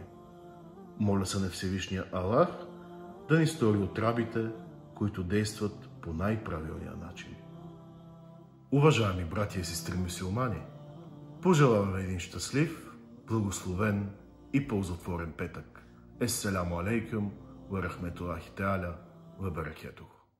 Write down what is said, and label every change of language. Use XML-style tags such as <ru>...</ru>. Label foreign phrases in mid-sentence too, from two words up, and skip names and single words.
<bg>Моля се на Всевишния Аллах да ни стори от рабите, които действат по най-правилния начин. Уважаеми братя и сестри мюсюлмани, пожелаваме един щастлив, благословен и ползотворен петък.</bg> <ar>السلام عليكم ورحمة الله تعالى وبركاته.</ar>